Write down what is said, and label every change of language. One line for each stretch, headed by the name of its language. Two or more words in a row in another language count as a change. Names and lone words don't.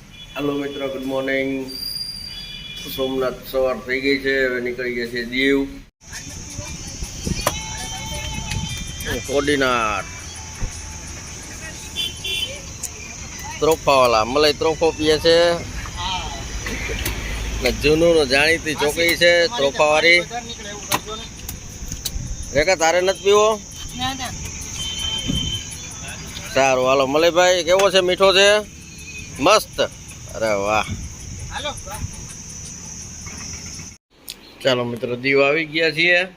English: hello मित्रों, good morning।
Gujarati: સોમનાથ સવાર થી ગઈ હૈ। હવે નીકળી ગયા હૈ દીવ કોડીનાર ત્રોફાવાળા મલાઈ ત્રોફો પીએ છે ને જૂનુ નો જાણીતી છોકરી છે ત્રોફાવાળી। રેખા તારે નથી પીવો? સારુ હાલો મલાઈ ભાઈ કેવો છે? મીઠો છે? મસ્ત। અરે વાહ। ચલો મિત્રો, દીવ આઈ ગયા છે।